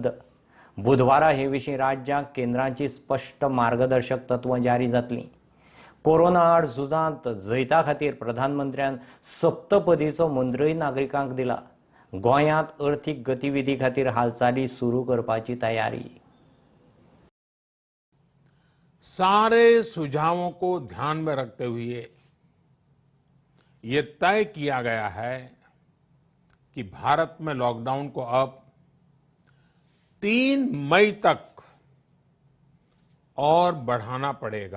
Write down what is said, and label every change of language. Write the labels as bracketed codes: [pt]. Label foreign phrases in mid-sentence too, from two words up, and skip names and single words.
[kok] बुधवारा हे विशीं राज्यांक केंद्राची स्पश्ट मार्गदर्शक तत्वां जारी जातलीं. कोरोना आड झुजांत जैता खातीर प्रधानमंत्र्यान सप्तपदीचो मंत्रय नागरिकांक दिला. गोंयांत अर्थीक गतिविधी खातीर हालचाली सुरू करपाची तयारी. [hi] सारे सुझावों को ध्यान में रखते हुए ये तय किया गया है कि भारत में लॉकडाउन को अब 3 मई तक और बढ़ाना पड़ेगा।